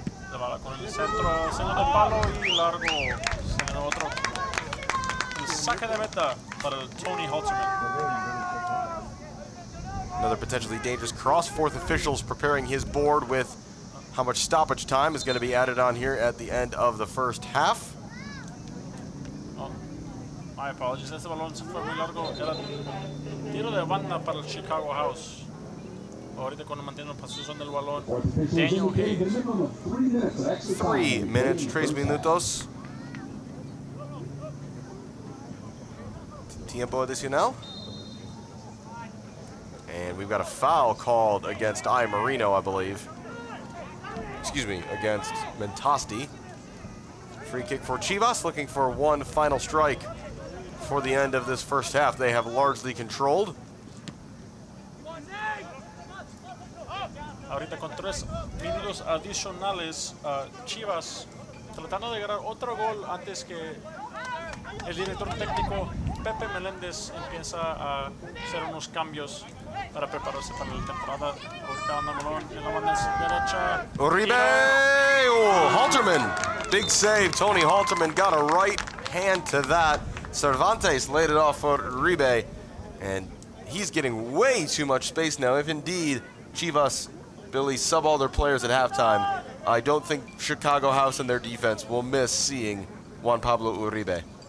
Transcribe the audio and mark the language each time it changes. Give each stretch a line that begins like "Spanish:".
Spanish: Zavala con el centro, segundo palo y largo. Segundo otro. El saque de meta para el Tony Halterman.
English: Another potentially dangerous cross. Fourth officials preparing his board with how much stoppage time is going to be added on here at the end of the first half. Oh, my apologies.
Spanish: Este balón se fue muy largo. Era tiro de banda para el Chicago House. Ahorita cuando mantiene la posición del balón, Daniel Hayes.
English: 3 minutes,
Spanish: 3 minutos. Tiempo adicional.
English: And we've got a foul called against Moreno, I believe. Excuse me, against Mentasti. Free kick for Chivas, looking for one final strike for the end of this first half. They have largely controlled.
Spanish: Ahorita con 3 minutos adicionales, Chivas tratando de ganar otro gol antes que el director técnico Pepe Meléndez empieza a hacer unos cambios para prepararse para la temporada. Ahorita anda balón en la banda derecha.
English: Uribe! Oh, Halterman Big save. Tony Halterman got a right hand to that. Cervantes laid it off for Uribe, and he's getting way too much space now. If indeed Chivas, Billy, sub all their players at halftime, I don't think Chicago House and their defense will miss seeing Juan Pablo Uribe.